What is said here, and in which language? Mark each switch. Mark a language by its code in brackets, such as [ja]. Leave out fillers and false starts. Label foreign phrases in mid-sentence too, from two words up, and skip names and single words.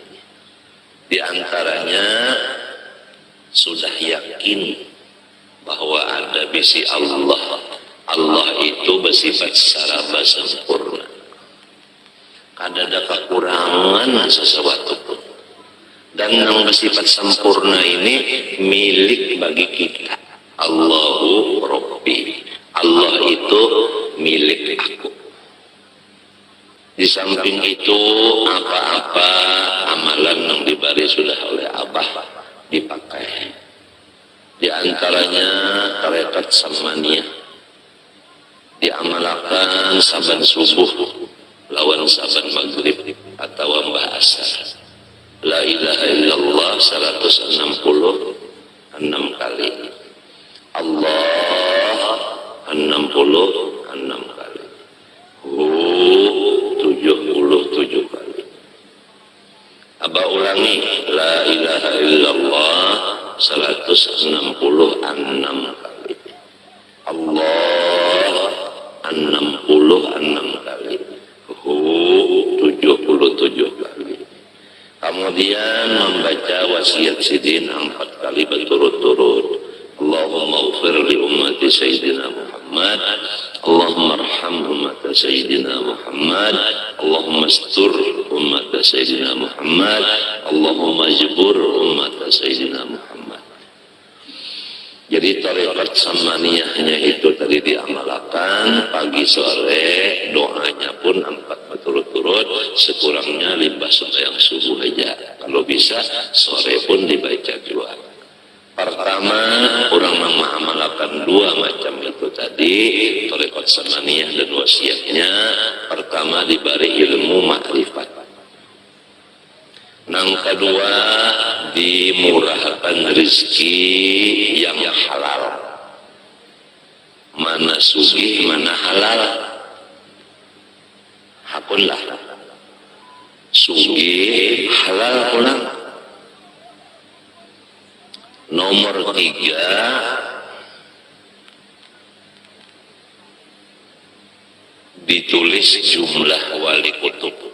[bjn] Di antaranya sudah yakin bahwa ada bisi Allah. Allah itu bersifat saraba sempurna. Kada ada kekurangan sesuatu pun. Dan yang bersifat sempurna ini milik bagi kita. [ar] الله ربي. [bjn] Allah itu milik aku. Di samping itu apa-apa amalan yang diberi sudah oleh Abah dipakai. Di antaranya tarekat samaniyah diamalkan saban subuh lawan saban maghrib atau mbah asar. [ar] لا إله إلا الله 166 kali. [bjn] Allah 66 kali. 77 kali. Aba ulangi [ar] لا إله إلا الله [bjn] 166 kali. Allah 66 kali. 77 kali. Kemudian membaca wasiat Sidin 4 kali berturut-turut. [ar] اللهم اغفر لأمة سيدنا محمد. اللهم ارحم أمة سيدنا محمد. اللهم استر أمة سيدنا محمد. اللهم اجبر أمة سيدنا محمد. [bjn] Jadi tarekat samaniyahnya itu tadi diamalkan pagi sore, doanya pun 4 berturut-turut, sekurangnya limbah sembahyang subuh aja. Kalau bisa sore pun dibaca juga. Pertama, orang mengamalkan 2 macam itu tadi, tarekat samaniyah dan wasiatnya. Pertama diberi ilmu makrifat. Yang kedua dimurahkan rezeki yang halal. Mana sugih, mana halal. Hakunlah. Sugih, halal pulang. Nomor 3 ditulis jumlah wali kutub.